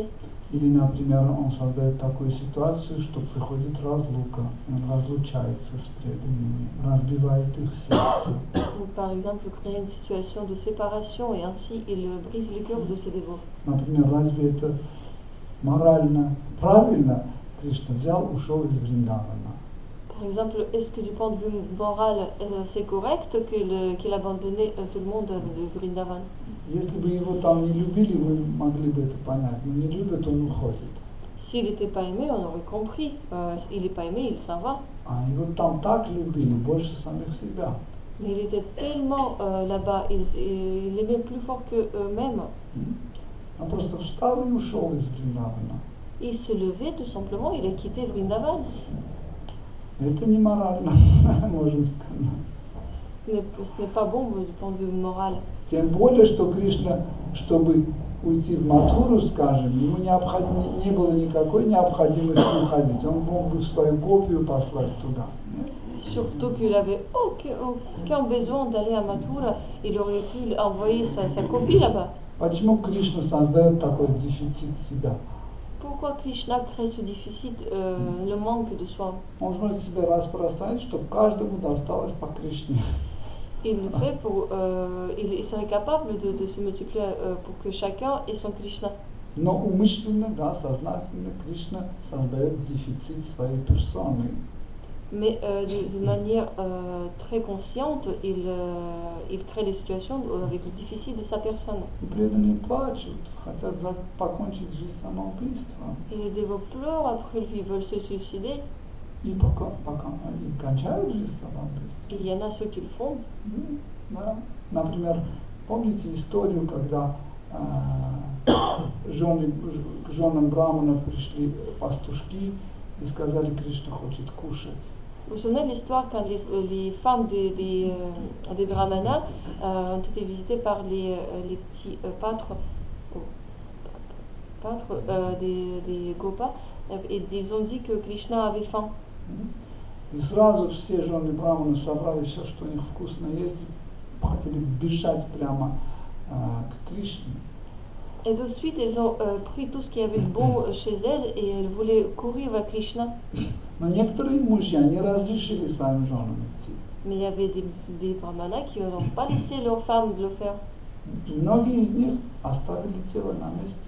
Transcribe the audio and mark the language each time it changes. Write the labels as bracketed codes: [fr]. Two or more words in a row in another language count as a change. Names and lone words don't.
[ru] Или, например, он создает такую ситуацию, что приходит разлука, он разлучается с преданными, разбивает их сердце. [fr] Ou par exemple, créer une situation de séparation et ainsi il brise le cœur de ses dévots. [ru] Например, разве это морально правильно? Кришна взял, ушел из Вриндавана. [fr] Par exemple, est-ce que du point de vue moral, c'est correct qu'il abandonnait tout le monde de Vrindavan? [ru] Если бы его там не любили, вы могли бы это понять. Но не любят, он уходит. [fr] S'il n'était pas aimé, on aurait compris. Il n'est pas aimé, il s'en va. [ru] А его там так любили, больше самих себя. [fr] Mais il était tellement là-bas, il aimait plus fort qu'eux-mêmes. [ru] Он просто встал и ушел из Вриндавана. [fr] Il se levait tout simplement, il a quitté Vrindavan. [ru] Это не морально, можем сказать. [fr] Ce n'est pas bon du point de vue moral. [ru] Тем более, что Кришна, чтобы уйти в Матхуру, скажем, ему не было никакой необходимости уходить. Он мог бы свою копию послать туда. [fr] Surtout qu'il n'avait aucun besoin d'aller à Mathura, il aurait pu envoyer sa copie là-bas. [ru] Почему Кришна создает такой дефицит себя? [fr] Pourquoi Krishna crée ce déficit, le manque de soi? [ru] Он может себя распространить, чтобы каждому досталось по Кришне. [fr] Il le fait il serait capable de se multiplier pour que chacun ait son Krishna. [ru] Но умышленно, да, сознательно Кришна создает дефицит своей персоны. [fr] Mais de manière très consciente, il crée des situations avec le déficit de sa personne. [ru] И преданные плачут, хотят покончить жизнь самоубийством. [fr] Et les dévots pleurent après lui, veulent se suicider. [ru] И пока они кончают жизнь самоубийством. [fr] Il y en a ceux qui le font. [ru] Да. Например, помните историю, когда к женам браманов пришли пастушки и сказали, Кришна хочет кушать. [fr] Vous vous souvenez de l'histoire quand les femmes des brahmanas ont été visitées par les petits pâtres des gopas et ils ont dit que Krishna avait faim. [ru] И сразу все жены браманов собрали все, что у них вкусно есть, и хотели бежать прямо к Кришне. [fr] Et tout de suite, elles ont pris tout ce qu'il y avait de bon chez elles et elles voulaient courir vers Krishna. [ru] Но некоторые мужья не разрешили своим женам идти. [fr] Mais il y avait des brahmanas qui n'ont pas laissé leurs femmes de le faire. [ru] И многие из них оставили тело на месте.